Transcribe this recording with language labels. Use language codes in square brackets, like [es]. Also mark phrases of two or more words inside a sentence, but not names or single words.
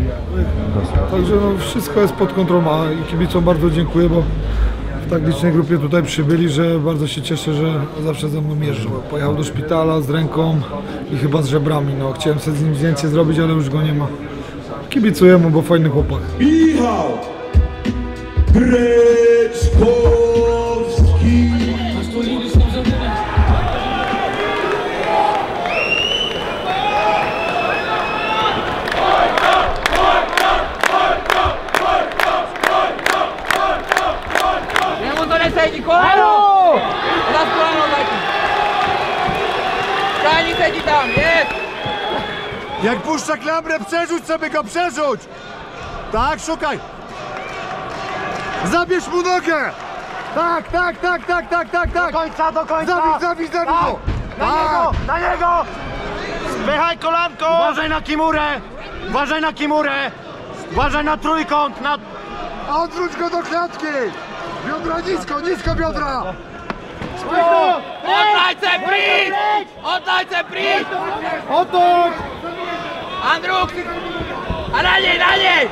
[pl] Także no, wszystko jest pod kontrolą, a i kibicom bardzo dziękuję, bo w tak licznej grupie tutaj przybyli, że bardzo się cieszę, że zawsze ze mną jeżdżą. Pojechał do szpitala z ręką i chyba z żebrami. No, chciałem sobie z nim zdjęcie zrobić, ale już go nie ma. Kibicuję mu, bo fajny chłopak. Michał Breczkowski. [cs] Sedí, koleno! Zas koleno zatím. Stáni sedí tam, [pl] jest! Jak puszcza klamrę, przerzuć sobie go, przerzuć! Tak, szukaj! Zabierz mu nogę! Tak! Do końca! Zabij go! Na niego! Spychaj kolanko! Uważaj na kimurę! Uważaj na trójkąt! Odwróć go do klatki! Biodra nisko biodra! [cs] Oddaj se pryč! Otoč! Andruk! A na něj!